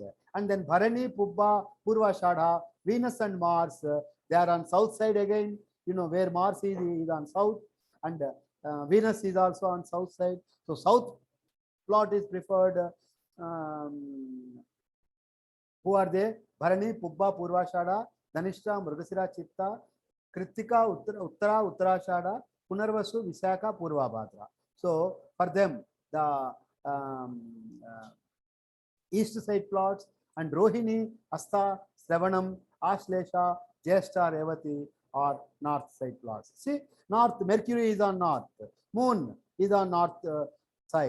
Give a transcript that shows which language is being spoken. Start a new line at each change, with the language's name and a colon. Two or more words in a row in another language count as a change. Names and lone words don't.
English: And then Bharani, Pubba, Purvashadha, Venus and Mars, they are on south side again, you know, where Mars is on south, and Venus is also on south side. So south plot is preferred. Who are they? Bharani, Pubba, Purvashadha, Dhanishta, Mrugasira, Chitta, Kritika, Uttara, Uttarashadha, Punarvasu, Visakha, Purvabhadra. So for them, the east side plots, and Rohini, Asta, Shravanam, Ashlesha, Jyeshta, Revati are north side plots. See, north, Mercury is on north, Moon is on north side.